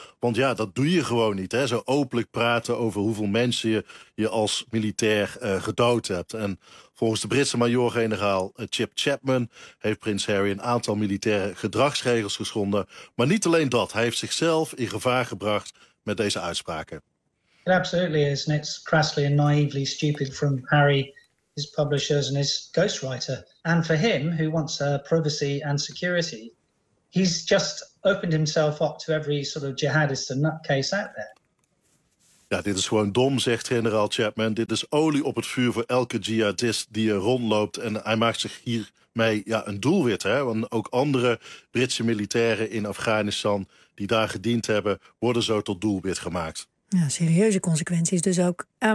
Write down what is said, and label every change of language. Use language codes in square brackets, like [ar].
[nl] Want ja, dat doe je gewoon niet. Hè? Zo openlijk praten over hoeveel mensen je als militair gedood hebt. En volgens de Britse majoor-generaal Chip Chapman heeft prins Harry een aantal militaire gedragsregels geschonden. Maar niet alleen dat. Hij heeft zichzelf in gevaar gebracht met deze uitspraken. [en] It absolutely is, and it's crassly and naively stupid from Harry, his publishers and his ghostwriter. And for him, who wants privacy and security, he's just opened himself up to every sort of jihadist and nutcase out there. [nl] Ja, dit is gewoon dom, zegt generaal Chapman. Dit is olie op het vuur voor elke jihadist die er rondloopt. En hij maakt zich hiermee ja, een doelwit. Hè? Want ook andere Britse militairen in Afghanistan die daar gediend hebben, worden zo tot doelwit gemaakt. Ja, serieuze consequenties dus ook.